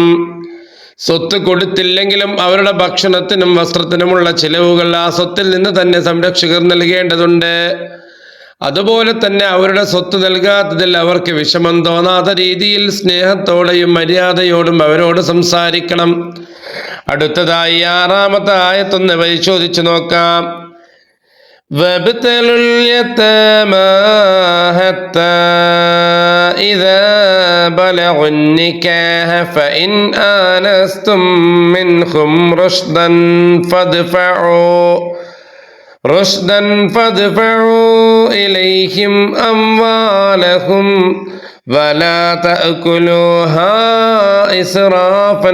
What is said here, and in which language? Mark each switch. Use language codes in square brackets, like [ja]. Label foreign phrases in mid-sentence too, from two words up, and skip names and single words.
[ml] സ്വത്ത് കൊടുത്തില്ലെങ്കിലും അവരുടെ ഭക്ഷണത്തിനും വസ്ത്രത്തിനുമുള്ള ചിലവുകൾ ആ സ്വത്തിൽ നിന്ന് തന്നെ സംരക്ഷകർ നൽകേണ്ടതുണ്ട്. അതുപോലെ തന്നെ അവരുടെ സ്വത്ത് നൽകാത്തതിൽ അവർക്ക് വിഷമം തോന്നാത്ത രീതിയിൽ സ്നേഹത്തോടെയും മര്യാദയോടും അവരോട് സംസാരിക്കണം. അടുത്തതായി 6-ാമത്തെ ആയത്തൊന്ന് പരിശോധിച്ചു നോക്കാം. [ar] وَابْتَلُوا الْيَتَامَى حَتَّى إِذَا بَلَغُوا النِّكَاحَ فَإِنْ آنَسْتُمْ مِنْهُمْ رُشْدًا فادفعوا إليهم أموالهم ولا تأكلوها إسرافا